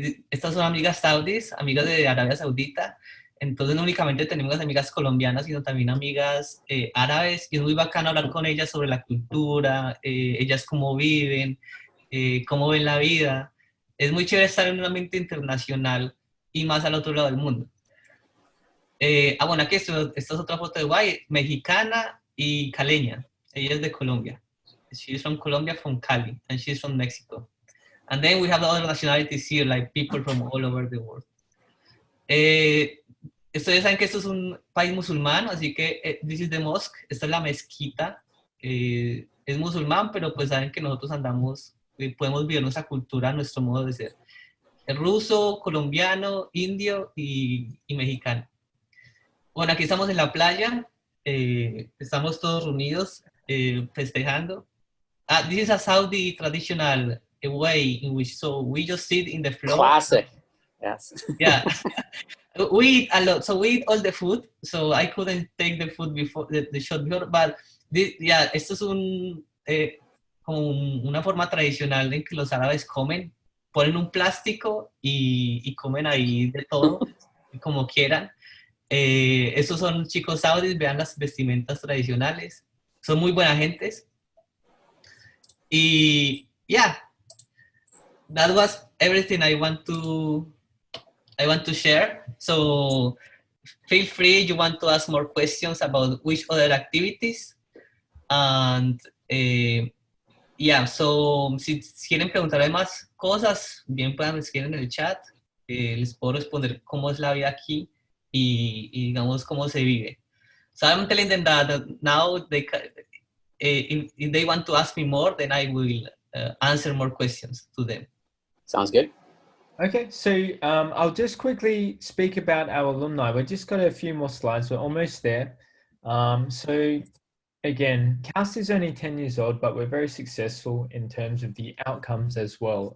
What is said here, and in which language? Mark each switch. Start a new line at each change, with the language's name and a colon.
Spanish: Estas son amigas saudíes, amigas de Arabia Saudita. Entonces no únicamente tenemos amigas colombianas, sino también amigas árabes, y es muy bacano hablar con ellas sobre la cultura, ellas cómo viven, cómo ven la vida. Es muy chévere estar en un ambiente internacional y más al otro lado del mundo. Bueno, aquí esta es otra foto de Dubái, mexicana y caleña. Ella es de Colombia.
English: She's from Colombia, from Cali, and she's from Mexico. And then we have other nationalities here, like people from all over the world.
Spanish: Ustedes saben que esto es un país musulmán, así que
English: this is the mosque,
Spanish: esta es la mezquita. Es musulmán, pero pues saben que nosotros andamos, podemos vivir nuestra cultura, nuestro modo de ser. El ruso, colombiano, indio y mexicano. Bueno, aquí estamos en la playa, estamos todos reunidos festejando.
English: This is a Saudi traditional way in which so we just sit in the floor. Classic. Yes. Yeah. We eat a lot, so we eat all the food. So I couldn't take the food before the shot before, but yeah,
Spanish: esto es como una forma tradicional en que los árabes comen. Ponen un plástico y comen ahí de todo, como quieran. Estos son chicos saudis, vean las vestimentas tradicionales. Son muy buenas gentes.
English: Y yeah, that was everything I want to share. So feel free, you want to ask more questions about which other activities. And yeah, so
Spanish: si quieren preguntarme más cosas, bien puedan escribir en el chat. Les puedo responder cómo es la vida aquí y digamos cómo se vive.
English: So I'm telling them that now they if they want to ask me more, then I will answer more questions to them. Sounds good. Okay, so I'll just quickly speak about our alumni. We've just got a few more slides. We're almost there. So again, KAUST is only 10 years old, but we're very successful in terms of the outcomes as well.